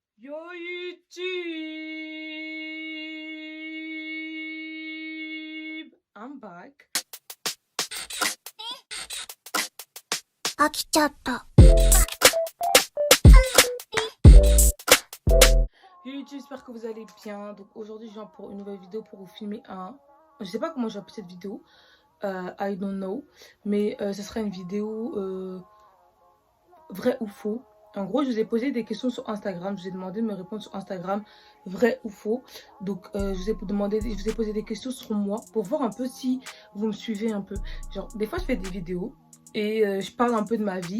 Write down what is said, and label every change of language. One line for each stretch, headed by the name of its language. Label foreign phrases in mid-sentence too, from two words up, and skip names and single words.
English: Yo YouTube! I'm back.
Japanese: 飽きちゃった。
English: Yo YouTube,
French: j'espère que vous allez bien. Donc aujourd'hui, je viens pour une nouvelle vidéo pour vous filmer un... Je sais pas comment j'ai appelé cette vidéo.
English: I don't know.
French: Mais ce sera une vidéo vrai ou faux. En gros, je vous ai posé des questions sur Instagram. Je vous ai demandé de me répondre sur Instagram, vrai ou faux. Donc, je vous ai posé des questions sur moi pour voir un peu si vous me suivez un peu. Genre, des fois, je fais des vidéos et je parle un peu de ma vie.